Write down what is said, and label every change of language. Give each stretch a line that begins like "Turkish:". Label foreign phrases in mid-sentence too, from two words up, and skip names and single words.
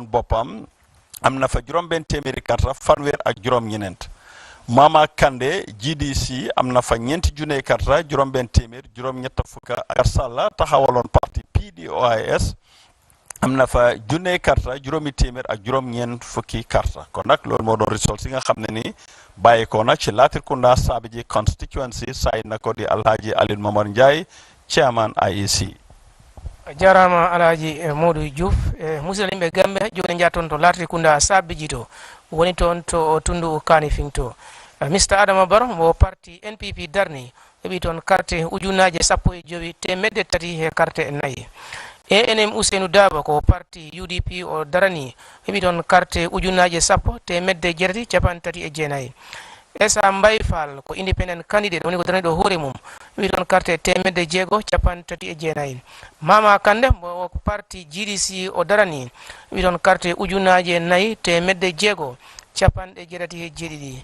Wolof: bopam amna fa juroom ben téeméeri carte fanweer ak juroom ñenent Mama Kande GDC amna fa ñeenti junne carte juroom ben téeméer juroom ñett fukka ak Sallah taxawalon parti PDOIS amna fa junne carte juroomi téeméer ak juroom ñeen fukki carte kon nak lool mo doon result yi nga xamne ni bayiko na ci Latrikunda Sabiji constituency say nako di Alhaji Alil Momar Njie chairman IEC
Fula: jarama Alhaji Modou Diouf musidɓe Gambe joni jaton to Latrikunda Sabiji to woni toon to tundu Kanifeng to Mr Adama Barrow mo parti NPP darni heɓi toon carte ujunaje 15 temedde tati he carte e nayyi ANM Ousseynou Dabo ko parti UDP o darani heɓi toon carte ujunaje 10 temedde jeetati capan tati e jeenayi Essa Mbaye Fall ko
English: independent candidate
Fula: woni ko darani ɗo hoore mum heɓi toon carte temedde jeego capan tati e jeenayi Mama Kande mo parti GDC o darani heɓi toon carte ujunaje 4 temedde jeego capanɗe jeɗati e jeeɗiɗi.